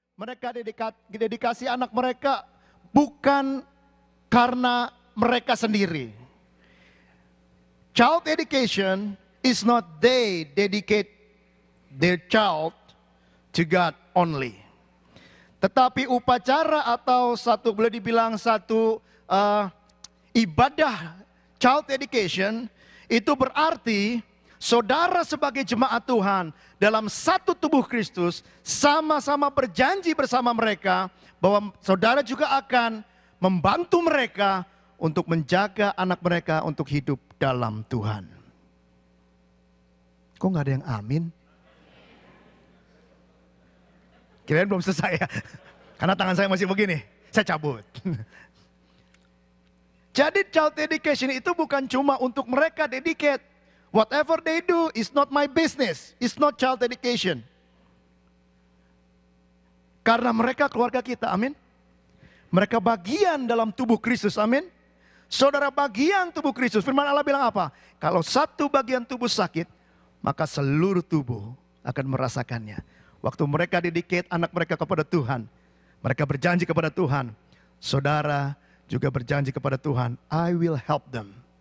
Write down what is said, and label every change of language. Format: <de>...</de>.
<id>Mereka dedikasi anak mereka bukan karena mereka sendiri.</id> <en>Child education is not they dedicate their child to God only.</en> <id>Tetapi upacara atau boleh dibilang satu ibadah child education itu berarti saudara sebagai jemaat Tuhan dalam satu tubuh Kristus sama-sama berjanji bersama mereka bahwa saudara juga akan membantu mereka untuk menjaga anak mereka untuk hidup dalam Tuhan. Kok nggak ada yang amin? Kirain belum selesai ya. Karena tangan saya masih begini, saya cabut. Jadi child education itu bukan cuma untuk mereka dedicate.</id> <en>Whatever they do is not my business. It's not child education.</en> <id>Karena mereka keluarga kita, amin. Mereka bagian dalam tubuh Kristus, amin. Saudara bagian tubuh Kristus. Firman Allah bilang apa? Kalau satu bagian tubuh sakit, maka seluruh tubuh akan merasakannya. Waktu mereka dedicate anak mereka kepada Tuhan, mereka berjanji kepada Tuhan, saudara juga berjanji kepada Tuhan,</id> <en>I will help them.</en>